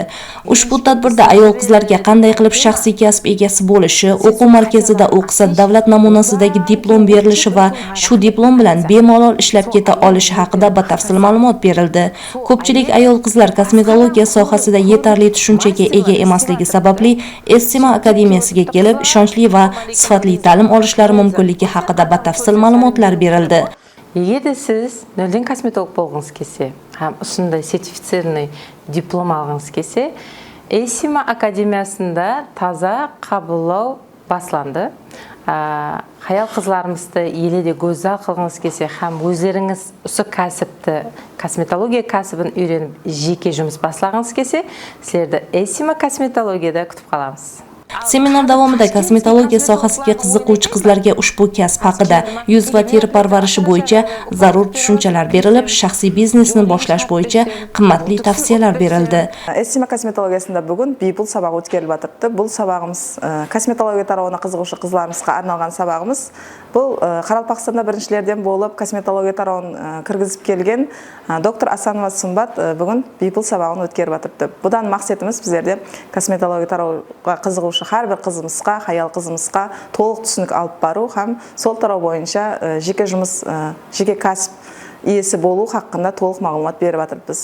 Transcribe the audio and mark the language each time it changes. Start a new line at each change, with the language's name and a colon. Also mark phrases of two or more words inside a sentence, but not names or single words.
Uzbek: Ushbu tadbirda ayol qizlarga qanday qilib shaxsiy kasb egasi bo'lishi, o'quv markazida o'qisa davlat namunasidagi diplom berilishi va shu diplom bilan bemalol ishlab keta olishi haqida batafsil ma'lumot berildi. Ko'pchilik ayol qizlar kosmetologiya sohasida yetarli tushunchaga ega emasligi sababli Essima akademiyasiga kelib, ishonchli va sifatli ta'lim olishlari mumkinligi haqida batafsil ma'lumotlar berildi.
Kara-Kalpak: Егер де сіз нөлден косметолог болғыңыз келсе, һәм осындай сертифицированный диплом алғыңыз келсе, Essima академиясында таза қабылдау басланды. Хаял қызларымызды еледе көзал қылғыңыз келсе, һәм өздеріңіз осы кәсіпті, косметология кәсібін үйреніп, жеке жұмыс баслағыңыз келсе, сіздерді Essima косметологияда күтіп қаламыз.
Uzbek: Seminar davomida kosmetologiya sohasiga qiziquvchi qizlarga ushbu kasb haqida, yuz va teri parvarishi bo'yicha zarur tushunchalar berilib, shaxsiy biznesni boshlash bo'yicha qimmatli tavsiyalar berildi.
Kara-Kalpak: Essima kosmetologiyasында бүгін бейпул сабақ өткеріліп жатырды. Бұл сабағымыз косметология тарауына қызығушы қызларымызға арналған сабағымыз. Бұл Қарақалпақстанда біріншілерден болып косметология тарауын кіргізіп келген доктор Асанова Сымбат бүгін бейпул сабағын өткеріп жатырды. Бұдан мақсатымыз біздерде косметология тарауға қызығушы әрбір қызымызға, хаял қызымызға толық түсінік алып бару һәм сол тарау бойынша жеке жұмыс, жеке кәсіп иесі болу хақында толық мағлұмат беріп жатырмыз.